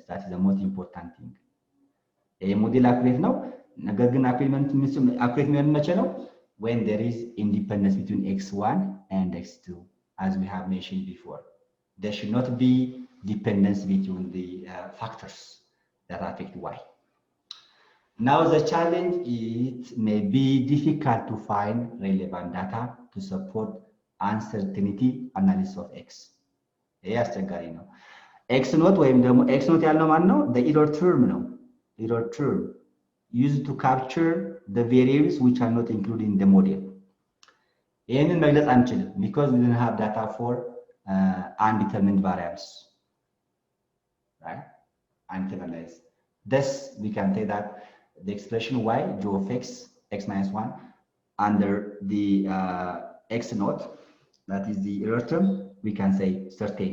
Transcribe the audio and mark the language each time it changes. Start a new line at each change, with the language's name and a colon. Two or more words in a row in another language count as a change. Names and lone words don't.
English: That is the most important thing. A model accurate now, accurate when there is independence between x1 and x2, as we have mentioned before. There should not be dependence between the factors that affect y. Now the challenge is it may be difficult to find relevant data to support uncertainty analysis of x.
Amharic: አስቸጋሪ ነው።
English: x naught
Amharic: ወይም ደግሞ
English: x naught
Amharic: ያልነው ማን ነው?
English: the error term ነው። error term used to capture the variables which are not included in the model.
Amharic: ይህንን መግለጽ አንችልም
English: because we don't have data for undetermined variables, right? Undetermined. Thus, we can say that the expression y, g of x, x minus 1, under the x naught, that is the error term, we can say certain.